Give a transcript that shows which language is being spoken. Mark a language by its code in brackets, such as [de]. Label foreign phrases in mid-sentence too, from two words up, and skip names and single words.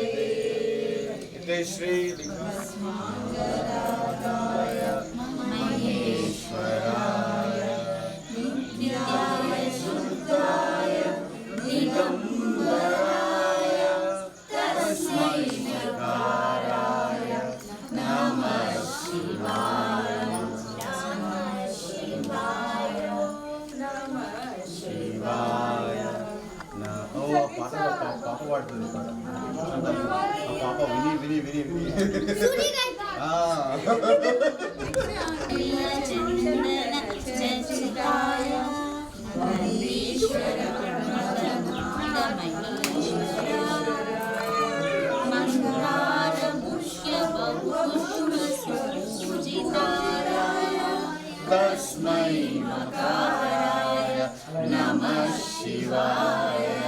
[sa] इति श्रीलिङ्गस्मङ्गलाय महेश्वराय नित्याय शुद्धाय दिगम्बराय तस्मै नकाराय नमः शिवाय नमः शिवाय नमः शिवाय। [te] పాప పాడుతుంది పాప విని విని విని విని [sa] చందన చర్చితాయ నందీశ్వర మందార పుష్యప పుష్పసూజితాయ తస్మై మకారాయ నమః శివాయ